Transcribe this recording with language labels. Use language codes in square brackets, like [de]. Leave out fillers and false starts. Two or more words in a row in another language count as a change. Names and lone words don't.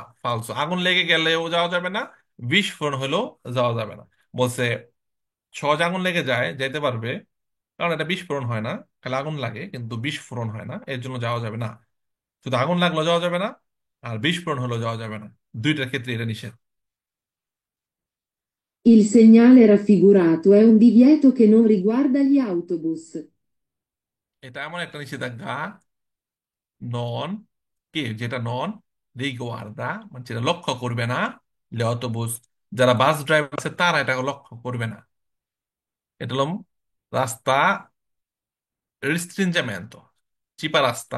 [bn] ফালসো, আগুন লেগে গেলেও যাওয়া যাবে না, বিস্ফোরণ হলেও যাওয়া যাবে না। বলছে সহজ আগুন লেগে যায় যেতে পারবে, কারণ এটা বিস্ফোরণ হয় না, খালি আগুন লাগে কিন্তু বিস্ফোরণ হয় না, এর জন্য যাওয়া যাবে না। শুধু আগুন লাগলেও যাওয়া যাবে না, আর বিস্ফোরণ হলেও যাওয়া যাবে না, দুইটার ক্ষেত্রে এটা নিষেধ। [it] Il segnale raffigurato è un divieto che non riguarda gli autobus. [bn] এটা এমন একটা নিষেধাজ্ঞা, নন, কে যেটা [it] non riguarda [bn] মানে যেটা লক্ষ্য করবে না, অটোবুস, যারা বাস ড্রাইভার আছে তারা এটা লক্ষ্য করবে না। এটা হলো রাস্তা রিস্ট্রিনজামেন্ট, চিপা রাস্তা।